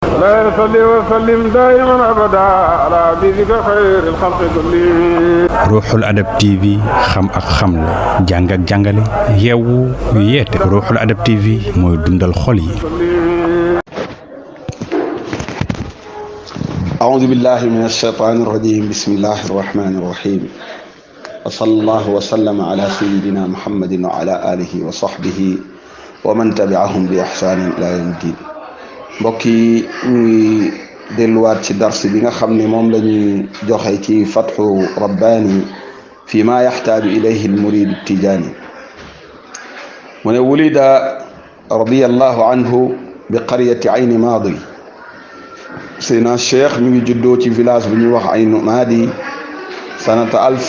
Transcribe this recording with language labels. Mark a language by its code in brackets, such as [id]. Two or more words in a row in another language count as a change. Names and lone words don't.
[ar] لا يصلي وسلم دائما أبدا على حبيبك خير الخلق كلهم. [wo] Ruuxul Adab TV xam ak xamle jàng ak jàngale yeewu yeete Ruuxul Adab TV mooy dundal xol yi. [ar] أعوذ بالله من الشيطان الرجيم بسم الله الرحمن الرحيم وصلى الله وسلم على سيدنا محمد وعلى آله وصحبه ومن تبعهم بإحسان إلى يوم الدين. [wo] mbokk yi ñuy delluwaat ci dars bi nga xam ne moom la ñuy joxe ci fatxu rabbaani fi ma yaxtaaju ilayhi almurid tijaani mu ne [ar] ولد رضي الله عنه بقرية عين ماضي [wo] Seydina Cheikh mi ngi juddoo ci village bu ñuy wax aynu maadi sanata